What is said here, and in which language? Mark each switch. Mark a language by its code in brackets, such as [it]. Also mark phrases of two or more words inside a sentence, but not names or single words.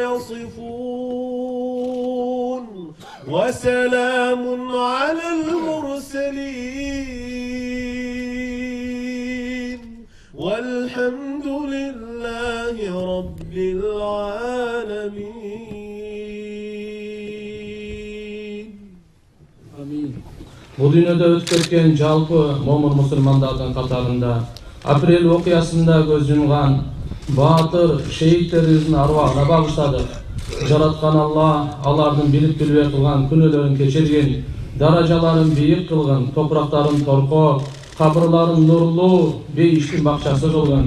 [ar] يصفون وسلام على المرسلين والحمد لله رب العالمين. [ky] Бул дүйнөдө өтүп кеткен жалпы момун мусулмандардын катарында апрель окуясында көз жумган баатыр шейиттерибиздин арвагына багыштадык. Жараткан Алла алардын билип-билбей кылган күнөөлөрүн кечиргин, даражаларын бийик кылгын, топурактарын торкоо, кабырларын нурлуу, бейиштин бакчасы кылгын.